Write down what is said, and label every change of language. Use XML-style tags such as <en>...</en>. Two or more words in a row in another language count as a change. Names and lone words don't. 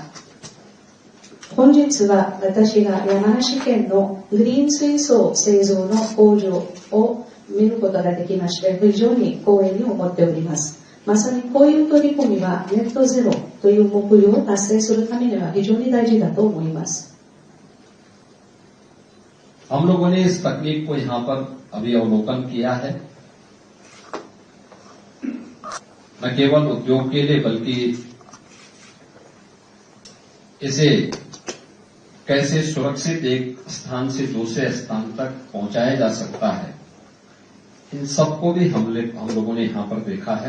<ja>本日は私が山梨県のグリーン水素製造の工場を見ることができまして、非常に光栄に思っております。まさにこういう取り組みはネットゼロという目標を達成するためには非常に大事だと思います。</ja> <hi>हम लोगों ने इस तकनीक को यहां पर अभी अवलोकन किया है, न केवल उद्योग के लिए बल्कि इसे कैसे सुरक्षित एक स्थान से दूसरे स्थान तक पहुंचाया जा सकता है, इन सबको भी हम लोगों ने यहां पर देखा है।</hi>